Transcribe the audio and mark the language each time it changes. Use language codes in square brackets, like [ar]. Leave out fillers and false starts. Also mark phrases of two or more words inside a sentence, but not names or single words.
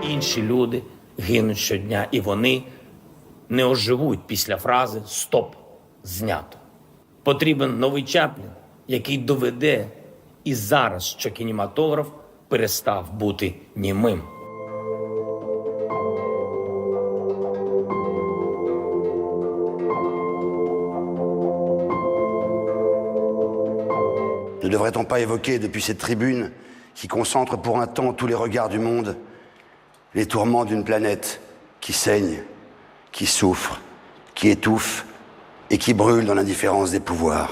[uk] Наші люди гинуть щодня, і вони не оживуть після фрази «Стоп! Знято!». Потрібен новий Чаплін, який доведе і зараз, що кінематограф перестав бути німим. [fr] Ne devrait-on pas évoquer depuis cette tribune qui concentre pour un temps tous les regards du monde les tourments d'une planète qui saigne, qui souffre, qui étouffe et qui brûle dans l'indifférence des pouvoirs?